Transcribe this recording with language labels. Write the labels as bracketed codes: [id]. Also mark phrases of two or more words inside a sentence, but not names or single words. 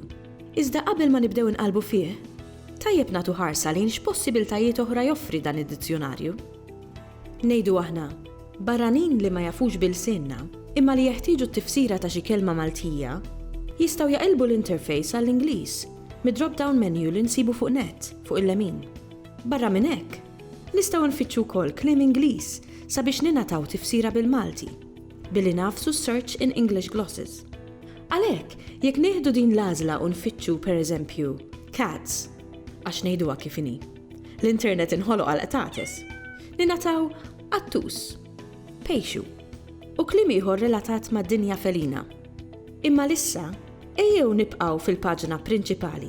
[mt] Iżda qabel ma nibdew inqalbu fih, tajjeb nagħtu ħarsa lejn x'possibiltajiet oħra joffri dan id-dizzjonarju. Ngħidu aħna, barranin li ma jafux bil-Ilsienna, imma li jeħtieġu t-tifsira ta' xi kelma Maltija, jistgħu jaqilbu l-interface għall-Ingliż mid- [en] drop-down menu [mt] li nsibu fuq net, fuq il-lemin. Barra minn hekk, nistgħu nfittxu wkoll kliem Ingliż sabiex ninataw tifsira bil-Malti, billi nafsu [en] search in English glosses. [mt] Għalhekk, jekk nieħdu din l-għażla u nfittxu pereżempju cats, għax ngħiduha kif inhi. L-internet inħoloq għal qtates. Ninataw attus, pejxu u kliem ieħor relatat mad-dinja felina. Imma lissa ejjew nibqgħu fil-paġna prinċipali.